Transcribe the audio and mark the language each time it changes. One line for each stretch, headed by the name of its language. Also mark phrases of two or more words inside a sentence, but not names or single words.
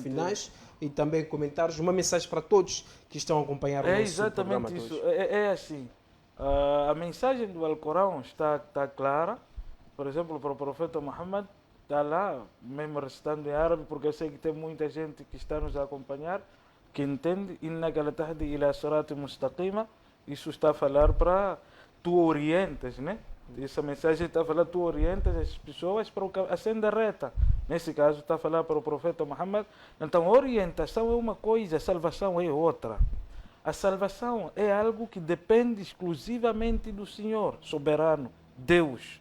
Portuguese: finais e também comentários, uma mensagem para todos que estão a acompanhar o É nosso programa exatamente de isso. hoje. É assim. A mensagem do Alcorão está clara. Por exemplo, para o profeta Muhammad, está lá, mesmo recitando em árabe, porque eu sei que tem muita gente que está nos a acompanhar, que entende,
Arabic: إنك لتهدي إلى صراط مستقيم.
Portuguese: Isso está a falar para tu orientas, né? Essa mensagem está a falar, tu orientas as pessoas para a senda reta. Nesse caso, está a falar para o profeta Muhammad. Então, orientação é uma coisa, salvação é outra. A salvação é algo que depende exclusivamente do Senhor, soberano, Deus.